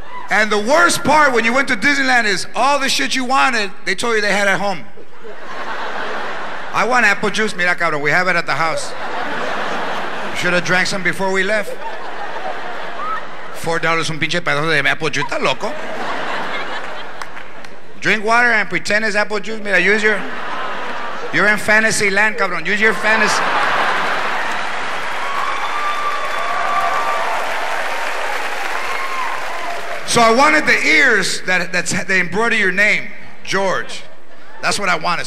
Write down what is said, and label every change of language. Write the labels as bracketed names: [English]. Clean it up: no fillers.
[English] And the worst part when you went to Disneyland is all the shit you wanted, they told you they had at home. I want apple juice, [Spanish] mira cabrón, [English] we have it at the house. You should have drank some before we left. [Spanish] $4 un pinche pedazo de [English] apple juice, [Spanish] ¿estás loco? [English] Drink water and pretend it's apple juice. [Spanish] Mira, [English] you're in fantasy land, [Spanish] cabrón. [English] Use your fantasy. So I wanted the ears that they embroider your name, George. That's what I wanted.